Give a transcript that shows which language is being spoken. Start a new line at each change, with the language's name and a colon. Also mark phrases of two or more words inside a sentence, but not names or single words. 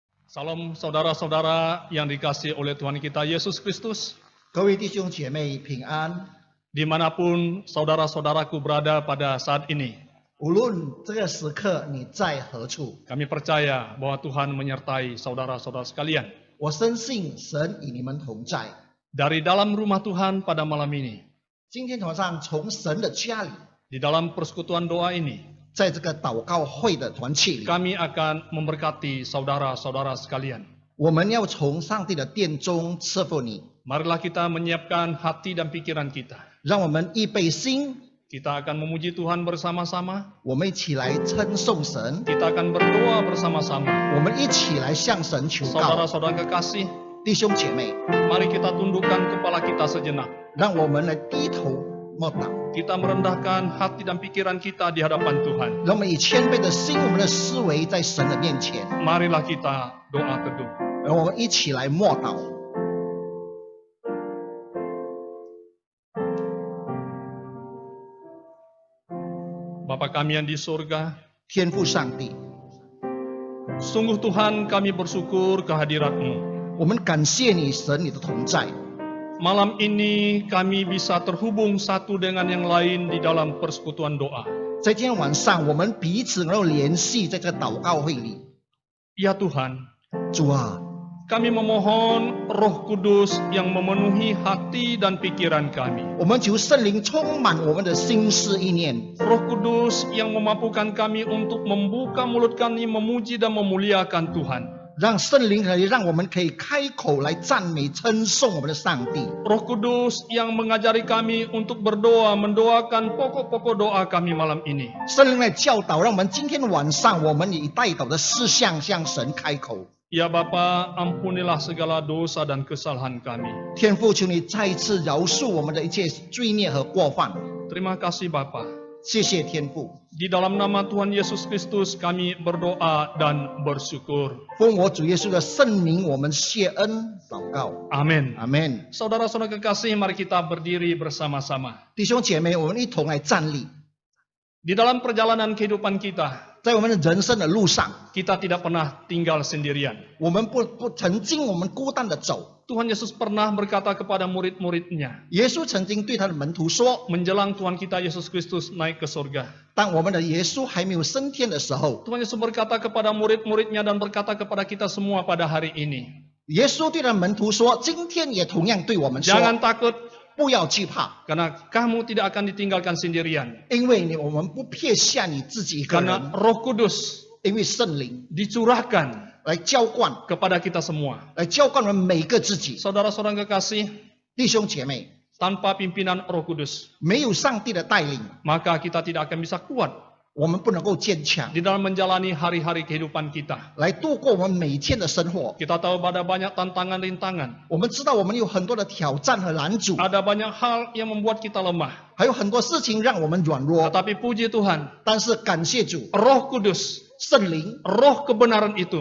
Indonesian: Salam saudara-saudara yang dikasihi oleh Tuhan kita Yesus Kristus.
Chinese: 各位弟兄姐妹平安。
Indonesian: Dimanapun saudara-saudaraku berada pada saat ini,
Chinese: 无论这个时刻你在何处，
Indonesian: kami percaya bahwa Tuhan menyertai saudara-saudara sekalian.
Chinese: 我深信神与你们同在。
Indonesian: Dari dalam rumah Tuhan pada malam ini,
Chinese: 今天早上从神的家里，
Indonesian: di dalam persekutuan doa ini,
Chinese: 在这个祷告会的团契里，
Indonesian: kami akan memberkati saudara-saudara sekalian.
Chinese: 我们要从上帝的殿中赐福你。
Indonesian: Marilah kita menyiapkan hati dan pikiran kita.
Chinese: 让我们预备心，
Indonesian: Kita akan memuji Tuhan bersama-sama.
Chinese: 我们一起来称颂神，
Indonesian: Kita akan berdoa bersama-sama.
Chinese: 我们一起来向神求告。
Indonesian: Saudara-saudara kekasih,
Chinese: 弟兄姐妹，
Indonesian: mari kita tundukkan kepala kita sejenak.
Chinese: 让我们来低头默祷，
Indonesian: Kita merendahkan hati dan pikiran kita di hadapan Tuhan.
Chinese: 让我们以谦卑的心，我们的思维在神的面前，
Indonesian: Marilah kita doa teduh.
Chinese: 让我们一起来默祷。
Indonesian: Bapa kami yang di surga,
Chinese: 天父上帝，
Indonesian: sungguh Tuhan kami bersyukur kehadirat-Mu.
Chinese: 我们感谢你，神你的同在。
Indonesian: Malam ini kami bisa terhubung satu dengan yang lain di dalam persekutuan doa.
Chinese: 在今天晚上，我们彼此能够联系，在这个祷告会里。
Indonesian: Ya Tuhan,
Chinese: 主啊，
Indonesian: kami memohon Roh Kudus yang memenuhi hati dan pikiran kami.
Chinese: 我们求圣灵充满我们的心思意念，
Indonesian: Roh Kudus yang memampukan kami untuk membuka mulut kami memuji dan memuliakan Tuhan.
Chinese: 让圣灵可以让我们可以开口来赞美称颂我们的上帝。
Indonesian: Roh Kudus yang mengajari kami untuk berdoa, mendoakan pokok-pokok doa kami malam ini.
Chinese: 圣灵来教导，让我们今天晚上我们以代祷的事项向神开口。
Indonesian: Ya Bapa, ampunilah segala dosa dan kesalahan kami.
Chinese: 天父，求你再一次饶恕我们的一切罪孽和过犯。
Indonesian: Terima kasih Bapa.
Chinese: 谢谢天父，
Indonesian: Di dalam nama Tuhan Yesus Kristus kami berdoa dan bersyukur.
Chinese: 奉我主耶稣的圣名，我们谢恩祷告。
Indonesian: Amin.
Chinese: 阿门。
Indonesian: Saudara-saudara kekasih, mari kita berdiri bersama-sama.
Chinese: 弟兄姐妹，我们一同来站立，
Indonesian: Di dalam perjalanan kehidupan kita,
Chinese: 在我们的人生的路上，
Indonesian: kita tidak pernah tinggal sendirian.
Chinese: 我们不曾经我们孤单的走。
Indonesian: Tuhan Yesus pernah berkata kepada murid-muridnya,
Chinese: 耶稣曾经对他的门徒说，
Indonesian: menjelang Tuhan kita Yesus Kristus naik ke surga.
Chinese: 当我们的耶稣还没有升天的时候，
Indonesian: Tuhan Yesus berkata kepada murid-muridnya dan berkata kepada kita semua pada hari ini,
Chinese: 耶稣对他的门徒说，今天也同样对我们说，
Indonesian: jangan takut
Chinese: 不要惧怕，
Indonesian: karena kamu tidak akan ditinggalkan sendirian.
Chinese: 因为我们不撇下你自己一个
Indonesian: Karena
Chinese: 人，
Indonesian: Roh Kudus
Chinese: 因为圣灵
Indonesian: dicurahkan
Chinese: 来浇灌，
Indonesian: kepada kita semua.
Chinese: 来浇灌我们每个自己。
Indonesian: Saudara-saudara kekasih,
Chinese: 弟兄姐妹，
Indonesian: tanpa pimpinan Roh Kudus,
Chinese: 没有上帝的带领，
Indonesian: maka kita tidak akan bisa kuat
Chinese: 我们不能够坚强，
Indonesian: di dalam menjalani hari-hari kehidupan kita.
Chinese: 来度过我们每天的生活。
Indonesian: Kita tahu ada banyak tantangan rintangan,
Chinese: 我们知道我们有很多的挑战和拦阻，
Indonesian: ada banyak hal yang membuat kita lemah.
Chinese: 还有很多事情让我们软弱。
Indonesian: Tetapi puji Tuhan,
Chinese: 但是感谢主，
Indonesian: Roh Kudus,
Chinese: 圣灵
Indonesian: Roh kebenaran itu